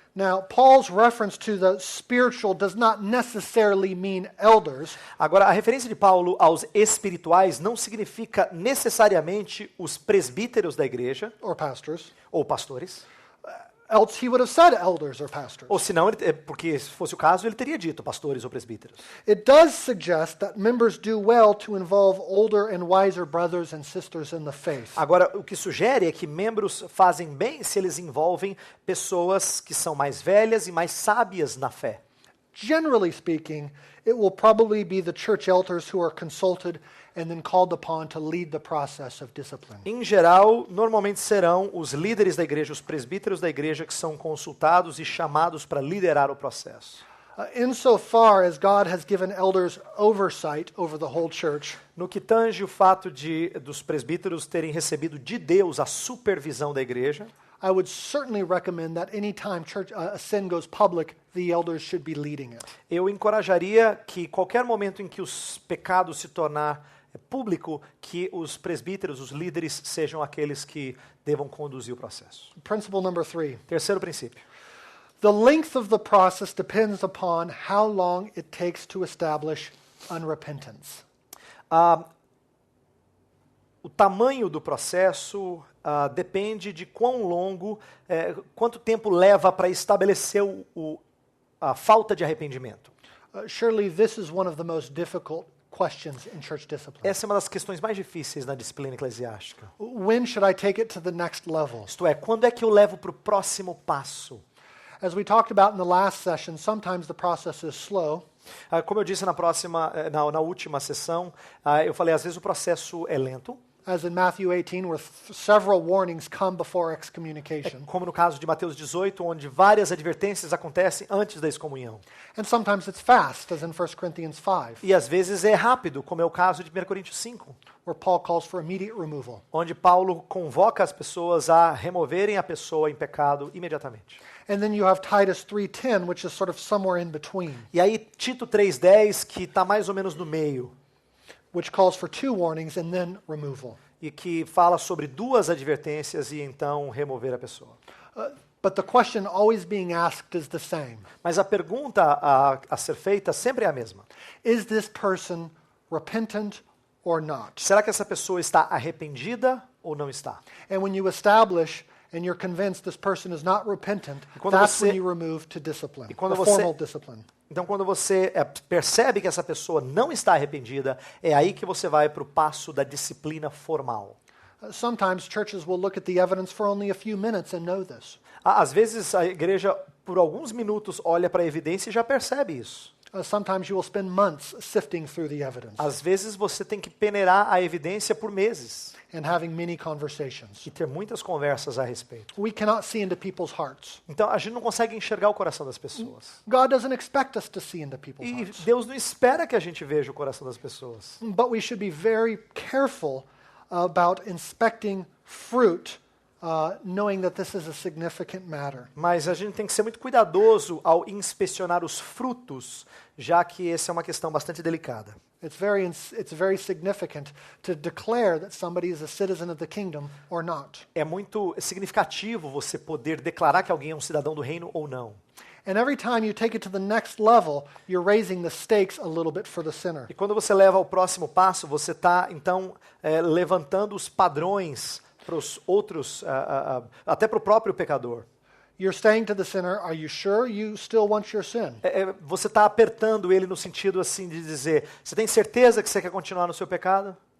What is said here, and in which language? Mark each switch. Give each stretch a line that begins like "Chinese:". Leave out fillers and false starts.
English: Now, Paul's reference to the spiritual does not necessarily mean elders,
Portuguese: Agora, a referência de Paulo aos espirituais não significa necessariamente os presbíteros da igreja
English: or pastors.
Portuguese: ou pastores.
English: Else he would have said elders or pastors.
Portuguese: Ou senão, porque se fosse o caso, ele teria dito pastores ou presbíteros.
English: It does suggest that members do well to involve older and wiser brothers and sisters in the faith.
Portuguese: Agora, o que sugere é que membros fazem bem se eles envolvem pessoas que são mais velhas e mais sábias na fé.
English: Generally speaking, it will probably be the church elders who are consulted and then called upon to lead the process of discipline.
Portuguese: Em geral, normalmente serão os líderes da igreja, os presbíteros da igreja que são consultados e chamados para liderar o processo.
English: Insofar as God has given elders oversight over the whole church,
Portuguese: No que tange o fato dos presbíteros terem recebido de Deus a supervisão da igreja,
English: I would certainly recommend that any time a sin goes public, the elders should be leading it.
Portuguese: eu encorajaria que qualquer momento em que os pecados se tornar público, que os presbíteros, os líderes, sejam aqueles que devam conduzir o processo.
English: Principle number 3.
Portuguese: Terceiro princípio.
English: The length of the process depends upon how long it takes to establish unrepentance.
Portuguese: O tamanho do processo depende de quão longo, quanto tempo leva para estabelecer a falta de arrependimento.
English: Surely this is one of the most difficult questions in church discipline.
Portuguese: Essa é uma das questões mais difíceis na disciplina eclesiástica.
English: When should I take it to the next level?
Portuguese: Isto é, quando é que eu levo para o próximo passo?
English: As we talked about in the last session, sometimes the process is slow,
Portuguese: Como eu disse na última sessão, eu falei, às vezes o processo é lento,
English: as in Matthew 18, where several warnings come before excommunication.
Portuguese: como no caso de Mateus 18, onde várias advertências acontecem antes da excomunhão.
English: And sometimes it's fast, as in 1 Corinthians 5,
Portuguese: E às vezes é rápido, como é o caso de 1 Coríntios 5,
English: where Paul calls for immediate removal.
Portuguese: onde Paulo convoca as pessoas a removerem a pessoa em pecado imediatamente.
English: And then you have Titus 3:10, which is sort of somewhere in between,
Portuguese: E aí Tito 3:10, que está mais ou menos no meio,
English: which calls for 2 warnings and then removal.
Portuguese: e que fala sobre 2 advertências e então remover a pessoa.
English: But the question always being asked is the same.
Portuguese: Mas a pergunta a ser feita sempre é a mesma.
English: Is this person repentant or not?
Portuguese: Será que essa pessoa está arrependida ou não está?
English: And when you establish and you're convinced this person is not repentant,
Portuguese: quando
English: that's
Portuguese: você-
English: when you remove to discipline,
Portuguese: quando
English: or
Portuguese: você-
English: formal discipline.
Portuguese: Então, quando você percebe que essa pessoa não está arrependida, é aí que você vai para o passo da disciplina formal.
English: Sometimes churches will look at the evidence for only a few minutes and know this.
Portuguese: Às vezes, a igreja, por alguns minutos, olha para a evidência e já percebe isso.
English: Sometimes you will spend months sifting through the evidence
Portuguese: Às vezes, você tem que peneirar a evidência por meses
English: and having many conversations.
Portuguese: e ter muitas conversas a respeito.
English: We cannot see into people's hearts.
Portuguese: Então, a gente não consegue enxergar o coração das pessoas.
English: God doesn't expect us to see into people's
Portuguese: E
English: hearts.
Portuguese: Deus não espera que a gente veja o coração das pessoas.
English: But we should be very careful about inspecting fruit knowing that this is a significant matter.
Portuguese: Mas a gente tem que ser muito cuidadoso ao inspecionar os frutos, já que essa é uma questão bastante delicada.
English: It's very significant to declare that somebody is a citizen of the kingdom or not.
Portuguese: É muito significativo você poder declarar que alguém é um cidadão do reino ou não.
English: And every time you take it to the next level, you're raising the stakes a little bit for the sinner.
Portuguese: E quando você leva ao próximo passo, você está, então, levantando os padrões para os outros, até para o próprio pecador.
English: You're saying to the sinner, are you sure you still want your sin?
Portuguese: Você está apertando ele no sentido assim de dizer, você tem certeza que você quer continuar no seu pecado?